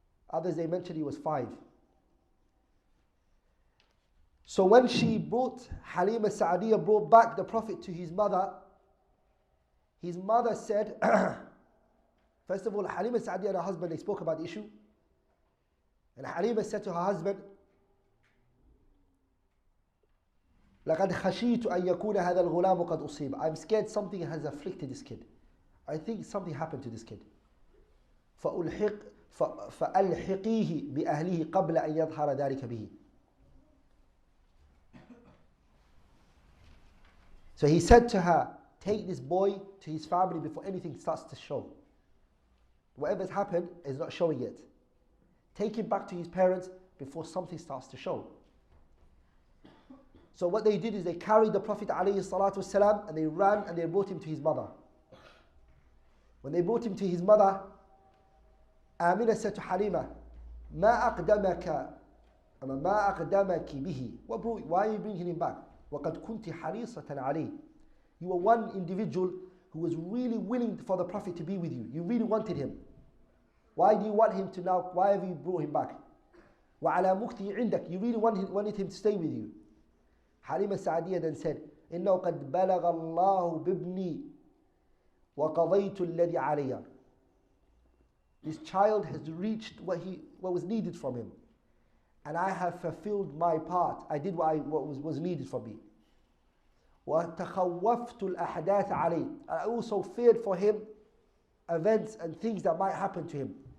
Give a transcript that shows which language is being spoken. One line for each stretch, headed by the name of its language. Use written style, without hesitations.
English: Others, they mentioned he was 5. So when she Halima Sa'diyah brought back the Prophet to his mother said, first of all, Halima Sa'diyah and her husband, they spoke about the issue. And Halima said to her husband,
Arabic: لَقَدْ خَشِيتُ أَن يَكُونَ هَذَا الْغُلَامُ قَدْ أُصِيبَ.
English: I'm scared something has afflicted this kid. I think something happened to this kid.
Arabic: فَأَلْحِقِيهِ بِأَهْلِهِ قَبْلَ أَن يَظْهَرَ ذَلِكَ بِهِ.
English: So he said to her, take this boy to his family before anything starts to show. Whatever's happened is not showing yet. Take him back to his parents before something starts to show. So what they did is they carried the Prophet ﷺ and they ran and they brought him to his mother. When they brought him to his mother, Amina said to Halima,
Arabic: ما أقدمك به.
English: Why are you bringing him back?
Arabic: وَقَدْ كُنْتِ حَرِيصَةً عَلَيْهِ.
English: You were one individual who was really willing for the Prophet to be with you. You really wanted him. Why do you want him to now? Why have you brought him back?
Arabic: وَعَلَى مُخْتِهِ عِنْدَكَ.
English: You really wanted him to stay with you. Halima Sa'diyah then said,
Arabic: إِنَّهُ قَدْ بَلَغَ اللَّهُ بِابْنِي وَقَضَيْتُ الَّذِي عَلَيَّ.
English: This child has reached what was needed from him. And I have fulfilled my part. I did what was needed from me.
Arabic: وَتَخَوَّفْتُ الْأَحْدَاثَ عَلَيْهِ.
English: I also feared for him events and things that might happen to him.